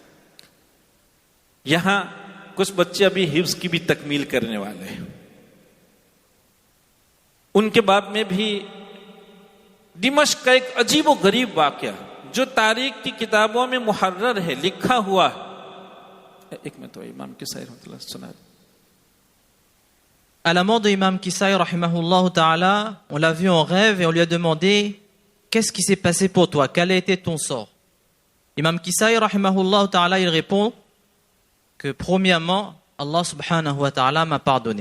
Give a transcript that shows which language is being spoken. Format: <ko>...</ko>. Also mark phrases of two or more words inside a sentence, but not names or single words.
<ur>یہاں کچھ بچے ابھی حفظ کی بھی تکمیل کرنے والے ہیں. ان کے باب میں بھی دمشق کا ایک عجیب و غریب واقعہ جو تاریخ کی کتابوں میں محرر ہے, لکھا ہوا ہے. ایک منٹ تو امام کسائی</ur> <ar>رحمۃ اللہ</ar> <ur>سنا.</ur> <fr>À la mort de Imam Kisai,</fr> <ar>رحمه الله تعالى,</ar> <fr>on l'a vu en rêve et on lui a demandé qu'est-ce qui s'est passé pour toi, quel a été ton sort. Imam Kisai,</fr> <ar>رحمه الله تعالى,</ar> <fr>il répond que premièrement,</fr> <ar>الله سبحانه وتعالى</ar> <fr>m'a pardonné.</fr>